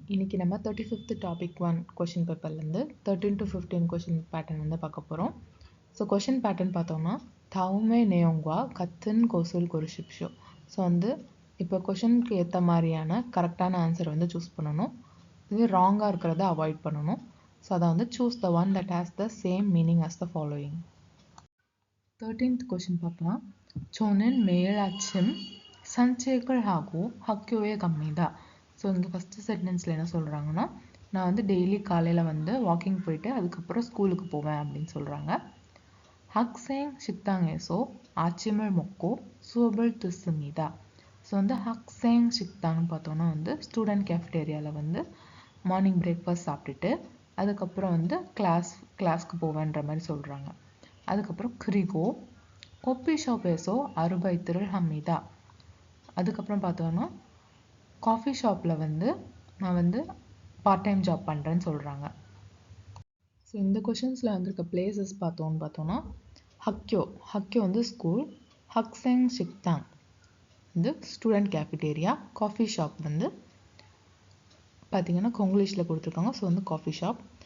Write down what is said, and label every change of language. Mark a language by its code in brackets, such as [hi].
[ta] இன்னைக்கு நம்ம 35th topic 1 question பேப்பர்லேருந்து 13 to 15 question pattern வந்து பார்க்க போகிறோம். ஸோ கொஷின் பேட்டர்ன் பார்த்தோம்னா [ko] 다음의 내용과 같은 것을 고르십시오. [ta] ஸோ வந்து இப்போ கொஷினுக்கு ஏற்ற மாதிரியான கரெக்டான ஆன்சர் வந்து சூஸ் பண்ணணும். இது ராங்காக இருக்கிறத அவாய்ட் பண்ணணும். ஸோ அதை வந்து [en] Choose the one that has the same meaning as the following. [ta] 13th question பார்க்கலாம். [ko] 저는 매일 아침 산책을 하고 학교에 갑니다. [ta] ஸோ இங்கே ஃபஸ்ட்டு சென்டென்ஸில் என்ன சொல்கிறாங்கன்னா, நான் வந்து டெய்லி காலையில் வந்து வாக்கிங் போயிட்டு அதுக்கப்புறம் ஸ்கூலுக்கு போவேன் அப்படின்னு சொல்கிறாங்க. [ko] 학생 식당에서 아침을 먹고 수업을 듣습니다. [ta] ஸோ வந்து 학생 식당ன்னு பார்த்தோன்னா வந்து ஸ்டூடெண்ட் கேஃப்டேரியாவில் வந்து மார்னிங் பிரேக்ஃபாஸ்ட் சாப்பிட்டுட்டு அதுக்கப்புறம் வந்து கிளாஸ்க்கு போவேன்ற மாதிரி சொல்கிறாங்க. அதுக்கப்புறம் [ko] 그리고 커피숍에서 아르바이트를 합니다. [ta] அதுக்கப்புறம் பார்த்தோன்னா காஃபி ஷாப்பில் வந்து நான் வந்து பார்ட் டைம் ஜாப் பண்ணுறேன்னு சொல்கிறாங்க. ஸோ இந்த கொஷின்ஸில் வந்திருக்க பிளேசஸ் பார்த்தோன்னா ஹக்யோ வந்து ஸ்கூல், ஹக்செங் ஷிக்தாங் வந்து ஸ்டூடெண்ட் கேஃபிடேரியா, காஃபி ஷாப் வந்து பார்த்திங்கன்னா கொங்கிலீஷில் கொடுத்துருக்காங்க. ஸோ வந்து காஃபி ஷாப்.